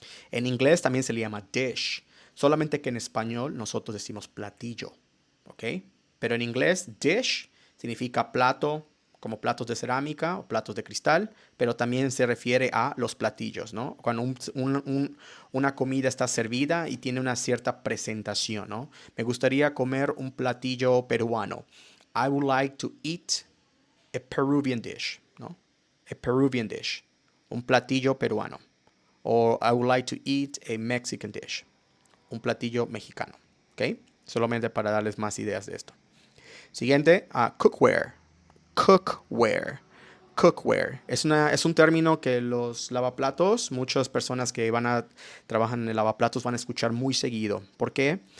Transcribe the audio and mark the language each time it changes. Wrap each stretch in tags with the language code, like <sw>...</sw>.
<es>En inglés también se le llama dish, solamente que en español nosotros decimos platillo, ¿ok? Pero en inglés dish significa plato, como platos de cerámica o platos de cristal, pero también se refiere a los platillos, ¿no? Cuando una comida está servida y tiene una cierta presentación, ¿no? Me gustaría comer un platillo peruano.</es> <en>I would like to eat a Peruvian dish, ¿no? A Peruvian dish.</en> <es>Un platillo peruano.</es> <en>O I would like to eat a Mexican dish.</en> <es>Un platillo mexicano, ¿ok? Solamente para darles más ideas de esto. Siguiente, cookware. Cookware. Cookware. Es un término que los lavaplatos, muchas personas que trabajan en el lavaplatos van a escuchar muy seguido. ¿Por qué?</es>